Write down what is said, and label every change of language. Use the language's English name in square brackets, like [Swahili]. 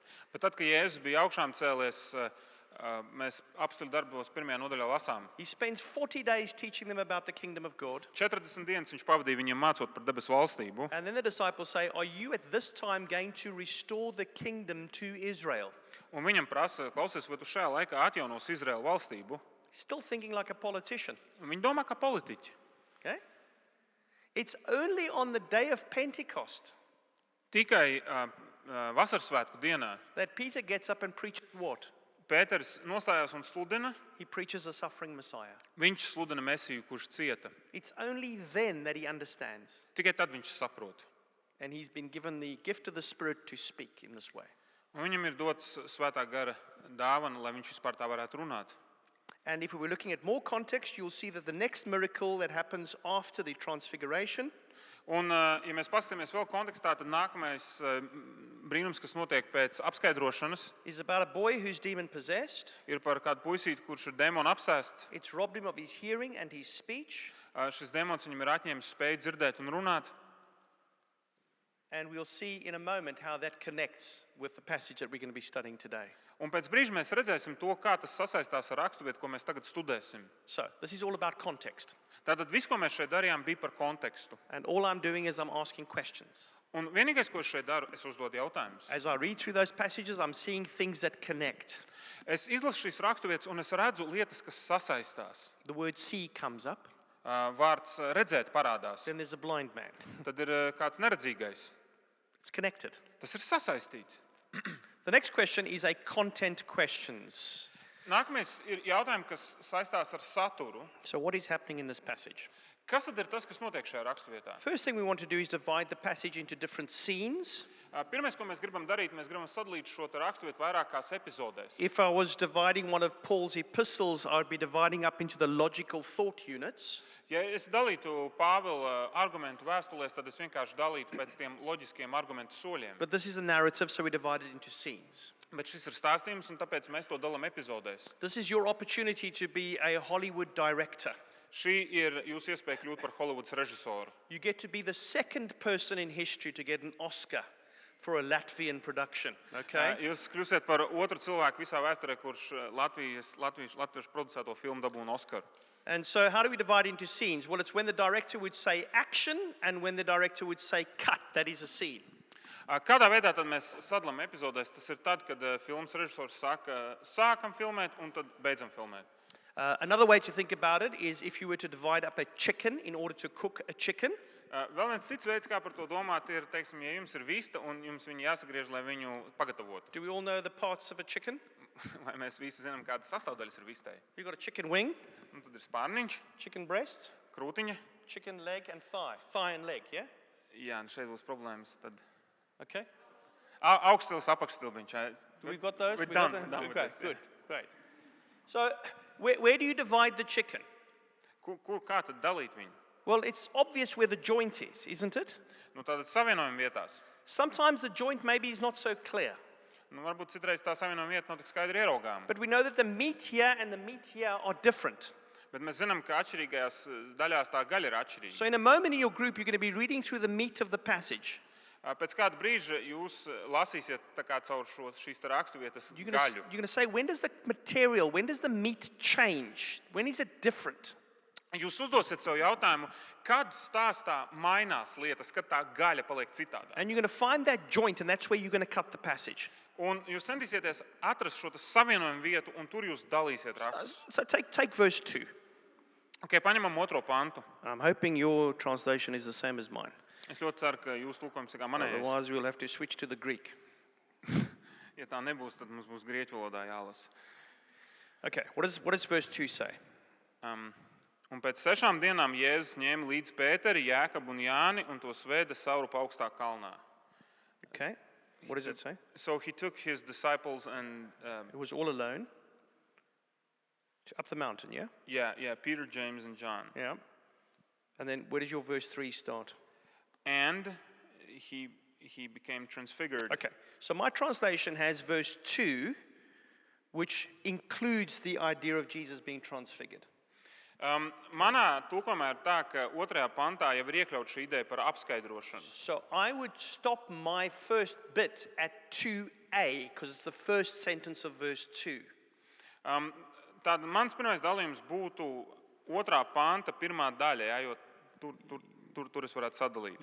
[Latvian] Bet tad, kad Jēzus bija augšām cēlies, mēs apstuļu darbos 1. nodaļā lasām. [English] He spends 40 days teaching them about the kingdom of God. [Latvian] 40 dienas viņš pavadīja viņiem mācot par debesu valstību. [English] And then the disciples say, are you at this time going to restore the kingdom to Israel? [Latvian] Un viņam prasa, klausies, vai tu šajā laikā atjaunos Izraēlu valstību? [English] Still thinking like a politician. [Latvian] Un viņi domā kā politiķi. [English] Okay? It's only on the day of Pentecost [Latvian] Tikai vasaras svētku dienā [English] that Peter gets up and preaches what? [Latvian] Pēters nostājās un sludina. [English] He preaches a suffering Messiah. [Latvian] Viņš sludina Mesiju, kurš cieta. [English] It's only then that he understands. [Latvian] Tikai tad viņš saprot. [English] And he's been given the gift of the Spirit to speak in this way. [Latvian] Un viņam ir dots svētā gara dāvana, lai viņš vispār tā varētu runāt. [English] And if we were looking at more context, you'll see that the next miracle that happens after the transfiguration [Latvian] Un, ja mēs paskatāmies vēl kontekstā, tad nākamais brīnums, kas notiek pēc apskaidrošanas, [English] is about a boy who's demon possessed. [Latvian] ir par kādu puisīti, kurš ir demonu apsēsts. [English] It's robbed him of his hearing and his speech. [Latvian] Šis demons viņam ir atņēmis spēju dzirdēt un runāt. [English] And we'll see in a moment how that connects with the passage that we're going to be studying today. [Latvian] Un pēc brīža mēs redzēsim to, kā tas sasaistās ar raksturvietu, ko mēs tagad studēsim. [English] So, this is all about context. [Latvian] Tātad viss, ko mēs šeit darījām, bija par kontekstu. [English] And all I'm doing is I'm asking questions. [Latvian] Un vienīgais, ko es šeit daru, es uzdodu jautājumus. [English] As I read through those passages, I'm seeing things that connect. [Latvian] Es izlasu šīs raksturvietas un es redzu lietas, kas sasaistās. [English] The word see comes up, [Latvian] Vārds redzēt parādās. [English] then there's a blind man. [Latvian] Tad ir kāds neredzīgais. [English] It's connected. [Latvian] Tas ir sasaistīts. [English] The next question is a content questions. [Latvian] Nākamais ir jautājums, kas saistās ar saturu. [English] So what is happening in this passage? [Latvian] Kas tad ir tas, kas notiek šajā raksturvietā? [English] First thing we want to do is divide the passage into different scenes. [Latvian] Pirmais, ko mēs gribam darīt, mēs gribam sadalīt šo raksturvietu vairākās epizodēs. [English] If I was dividing one of Paul's epistles, I would be dividing up into the logical thought units. [Latvian] Ja es dalītu Pāvila argumentu vēstulēs, tad es vienkārši dalītu pēc tiem loģiskiem argumentu soļiem. [English] But this is a narrative, so we divide it into scenes. [Latvian] Bet šis ir stāstījums, un tāpēc mēs to dalām epizodēs. [English] This is your opportunity to be a Hollywood director. [Latvian] Šī ir jūsu iespēja kļūt par Holivudas režisoru. [English] You get to be the second person in history to get an Oscar for a Latvian production, okay? [Latvian] Jūs kļūsiet par otru cilvēku visā vēsturē, kurš latviešu producēto filmu dabūna Oskaru. [English] And so how do we divide into scenes? Well, it's when the director would say action and when the director would say cut. That is a scene. [Latvian] Kādā veidā tad mēs sadalām epizodēs? Tas ir tad, kad filmas režisors saka, sākam filmēt un tad beidzam filmēt. [English] Another way to think about it is if you were to divide up a chicken in order to cook a chicken. [Latvian] Vēl viens cits veids, kā par to domāt, ir, teiksim, ja jums ir vista un jums viņu jāsagriež, lai viņu pagatavotu. [English] Do we all know the parts of a chicken? [Latvian] Vai mēs visi zinām, kādas sastāvdaļas ir vistai? [English] You've got a chicken wing, [Latvian] Un tad ir spārniņš, [English] chicken breast, [Latvian] krūtiņa. [English] chicken leg and thigh. Thigh and leg, yeah? [Latvian] Jā, un šeit būs problēmas. Tad [English] Okay. [Latvian] augststils, apakšstilbiņš. [English] We've got those? We're We got done them? with Okay, this, yeah. good, great. So where do you divide the chicken? [Latvian] Kā tad dalīt viņu? [English] Well, it's obvious where the joint is, isn't it? [Latvian] Nu, tātad savienojuma vietās. [English] Sometimes the joint maybe is not so clear. [Latvian] Nu, varbūt citreiz tā savienojuma vieta nav tik skaidri ieraugāma. [English] But we know that the meat here and the meat here are different. [Latvian] Bet mēs zinām, ka atšķirīgajās daļās tā gaļa ir atšķirīga. [English] So in a moment in your group, you're going to be reading through the meat of the passage. [Latvian] Pēc kāda brīža jūs lasīsiet tā kā caur šīs raksturvietas [English] You're [Latvian] gaļu. [English] going to say, when does the material, when does the meat change? When is it different? [Latvian] Jūs uzdosiet sev jautājumu, kad stāstā mainās lietas, kad tā gaļa paliek citādā. [English] And you're going to find that joint, and that's where you're going to cut the passage. [Latvian] Un jūs centīsieties atrast šo savienojumu vietu, un tur jūs dalīsiet rakstus. [English] So take verse 2. [Latvian] Okay, paņemam otro pantu. [English] I'm hoping your translation is the same as mine. [Latvian] Es ļoti ceru, ka jūs tulkojums ir kā manējais. [English] Otherwise, we'll have to switch to the Greek. [Latvian] Ja tā nebūs, tad mums būs grieķu valodā jālasa. [English] Okay, what does verse 2 say? [Latvian] Un pēc 6 dienām Jēzus ņēma līdz Pēteri, Jēkabu un Jāni un tos veda Saurupa augstā kalnā. [English] Okay, what does it say? So he took his disciples and It was all alone. Up the mountain, yeah? yeah, Peter, James and John. Yeah. And then where does your verse 3 start? And he became transfigured. Okay, so my translation has verse 2, which includes the idea of Jesus being transfigured. [Latvian] Manā tulkojumā ir tā, ka 2. pantā jau ir iekļauts šī ideja par apskaidrošanu. [English] So I would stop my first bit at 2a, because it's the first sentence of verse 2. [Latvian] Tad mans pirmais dalījums būtu 2. panta pirmā daļa, ja, jo tur es varētu sadalīt.